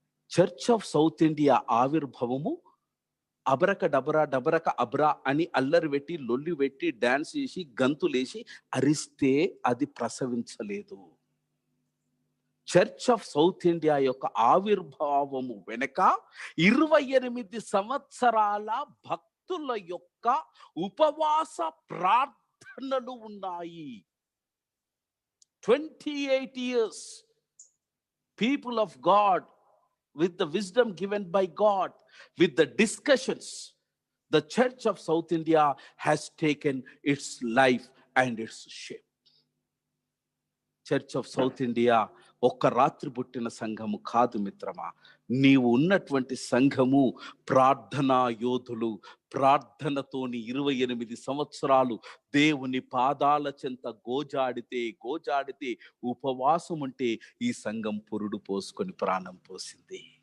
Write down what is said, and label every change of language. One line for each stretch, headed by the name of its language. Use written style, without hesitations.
Telugu: Church of south India ఆవిర్భావము అబరక డబరా డబరక అబ్రా అని అల్లరి పెట్టి, లొల్లి పెట్టి, డాన్స్ చేసి, గంతులేసి అరిస్తే అది ప్రసవించలేదు. చర్చ్ ఆఫ్ సౌత్ ఇండియా యొక్క ఆవిర్భావము వెనక 28 సంవత్సరాల భక్తుల యొక్క ఉపవాస ప్రార్థనలు ఉన్నాయి.
English: 28 years people of God, with the wisdom given by God, with the discussions, the Church of South India has taken its life and its shape.
Telugu: Church of south India ఒక్క రాత్రి పుట్టిన సంఘము కాదు మిత్రమా. నీవు ఉన్నటువంటి సంఘము ప్రార్థనా యోధులు. ప్రార్థనతోని 28 సంవత్సరాలు దేవుని పాదాల చెంత గోజాడితే ఉపవాసం ఉంటే ఈ సంఘం పురుడు పోసుకొని ప్రాణం పోసింది.